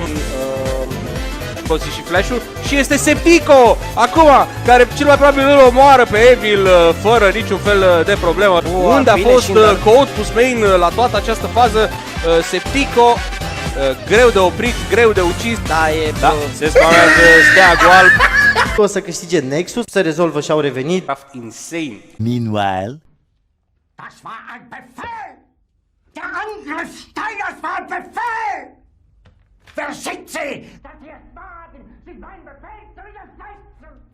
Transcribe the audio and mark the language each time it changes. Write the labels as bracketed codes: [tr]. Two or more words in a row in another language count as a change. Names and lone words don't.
[ro] Folosi și flash-ul și este Septico acum, care cel mai probabil îl omoară pe Evil fără niciun fel de problemă. Unde a fost Code Pusmain la toată această fază? Septico, greu de oprit, greu de ucis. Da, se spamează steagul alb. O să câștige Nexus. Se rezolvă și au revenit. [en] Draft insane. Meanwhile, [de] Das war ein Befehl! Der Angriff Steiners war ein Befehl! Wer schickt Sie, dass Sie es wagen, sich meinen Befehl zu widersetzen?